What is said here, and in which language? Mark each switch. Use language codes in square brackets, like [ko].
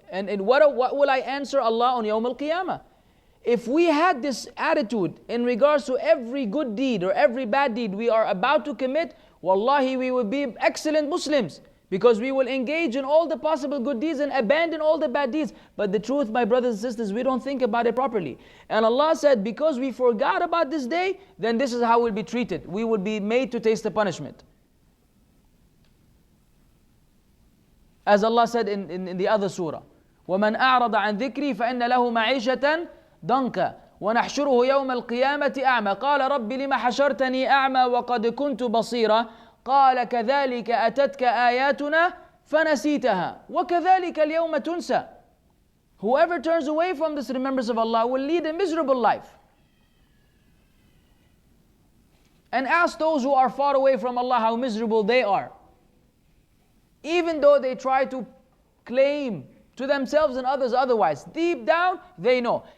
[en] And what will I answer Allah on Yawm al-Qiyamah? If we had this attitude in regards to every good deed or every bad deed we are about to commit, wallahi we would be excellent Muslims. Because we will engage in all the possible good deeds and abandon all the bad deeds. But the truth, my brothers and sisters, we don't think about it properly. And Allah said, because we forgot about this day, then this is how we'll be treated. We will be made to taste the punishment. [ar] As Allah said in the other surah, وَمَنْ أَعْرَضَ عَنْ ذِكْرِي فَإِنَّ لَهُ مَعِيشَةً ضَنْكًا وَنَحْشُرُهُ يَوْمَ الْقِيَامَةِ أَعْمَى قَالَ رَبِّ لِمَ حَشَرْتَنِي أَعْمَى وَقَدْ كُنْتُ بَصِيرًا قال كذلك أتتك آياتنا فنسيتها وكذلك اليوم تنسى. [en] Whoever turns away from this remembrance of Allah will lead a miserable life. And ask those who are far away from Allah how miserable they are. Even though they try to claim to themselves and others otherwise, deep down they know.